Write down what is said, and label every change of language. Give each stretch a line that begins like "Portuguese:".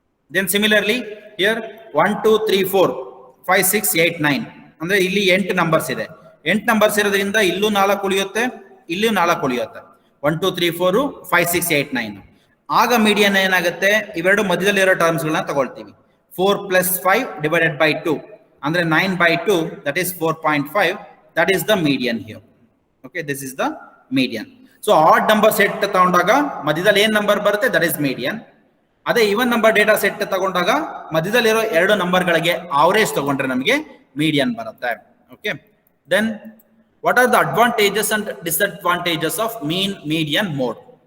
English: Then similarly here 1 2 3 4 5 6 8 9
Kannada: ಅಂದ್ರೆ ಇಲ್ಲಿ 8 numbers ಇದೆ. 8 ನಂಬರ್ಸ್ ಇರೋದ್ರಿಂದ ಇಲ್ಲೂ 4 ಉಳಿಯುತ್ತೆ, ಇಲ್ಲೂ 4 ಉಳಿಯುತ್ತೆ. 1 2 3 4 5 6 8 9. ಆಗ ಮೀಡಿಯನ್ ಏನಾಗುತ್ತೆ, ಇವೆರಡು ಮಧ್ಯದಲ್ಲಿ ಇರೋ ಟರ್ಮ್ಸ್ ಗಳನ್ನ ತಗೊಳ್ತೀವಿ.
English: 4 plus 5 divided by 2 ಅಂದ್ರೆ 9 by 2 that is 4.5. that is the median here. Okay, this is the median. So odd number set
Kannada: ತಗೊಂಡಾಗ ಮಧ್ಯದಲ್ಲಿ ಏನ್ ನಂಬರ್ ಬರುತ್ತೆ
English: That is median.
Kannada: ಅದೇ ಈವನ್ ನಂಬರ್ ಡೇಟಾ ಸೆಟ್ ತಗೊಂಡಾಗ ಮಧ್ಯದಲ್ಲಿರೋ 2 ನಂಬರ್ಗಳಿಗೆ ಆವರೇಜ್ ತಗೊಂಡ್ರೆ ನಮಗೆ ಮೀಡಿಯನ್ ಬರುತ್ತೆ.
English: Okay, then what are the advantages and disadvantages of mean median mode.